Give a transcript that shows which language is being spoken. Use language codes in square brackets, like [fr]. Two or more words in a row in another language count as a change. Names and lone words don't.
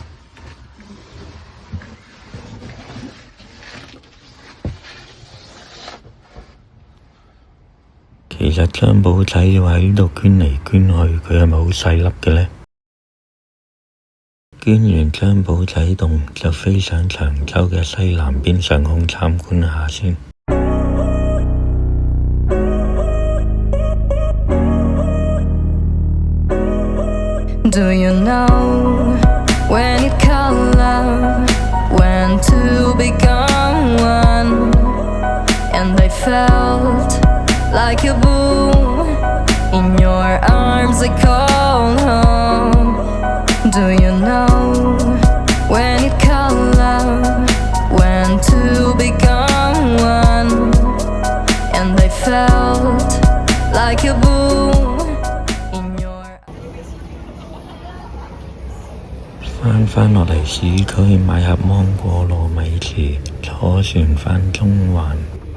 [yue] 其實張寶仔要喺呢度捐嚟捐去，佢係咪好細粒嘅呢？捐完張寶仔洞就飛上長洲嘅西南邊上空參觀下先。 [en] Do you know when it called love, when two become one, and I felt like a boom in your arms I called home. Do you know when it called love, when two become one, and I felt like a boom in your [yue] 返落嚟市區買盒芒果糯米糍，坐船返中環。